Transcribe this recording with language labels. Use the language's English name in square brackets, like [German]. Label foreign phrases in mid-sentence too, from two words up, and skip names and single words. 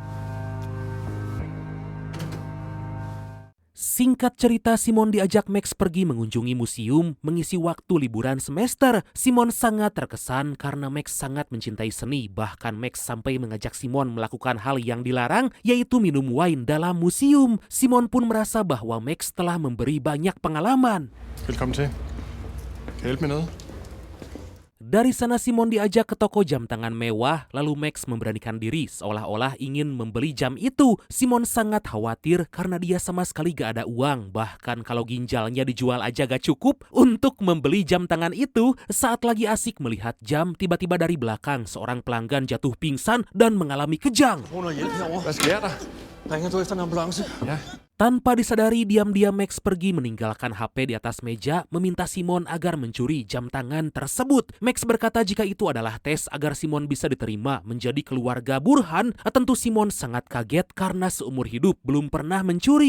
[Indonesian] Singkat cerita, Simon diajak Max pergi mengunjungi museum mengisi waktu liburan semester. Simon sangat terkesan karena Max sangat mencintai seni. Bahkan Max sampai mengajak Simon melakukan hal yang dilarang, yaitu minum wine dalam museum. Simon pun merasa bahwa Max telah memberi banyak pengalaman. [Danish] Velkommen til. Kan jeg hjælpe med noget? [Indonesian] Dari sana Simon diajak ke toko jam tangan mewah, lalu Max memberanikan diri seolah-olah ingin membeli jam itu. Simon sangat khawatir karena dia sama sekali gak ada uang, bahkan kalau ginjalnya dijual aja gak cukup untuk membeli jam tangan itu. Saat lagi asik melihat jam, tiba-tiba dari belakang seorang pelanggan jatuh pingsan dan mengalami kejang. [Danish] Hvad sker der? Ringer du efter en ambulance? Ja. [Indonesian] Tanpa disadari, diam-diam Max pergi meninggalkan HP di atas meja, meminta Simon agar mencuri jam tangan tersebut. Max berkata jika itu adalah tes agar Simon bisa diterima menjadi keluarga Burhan. Tentu Simon sangat kaget karena seumur hidup belum pernah mencuri.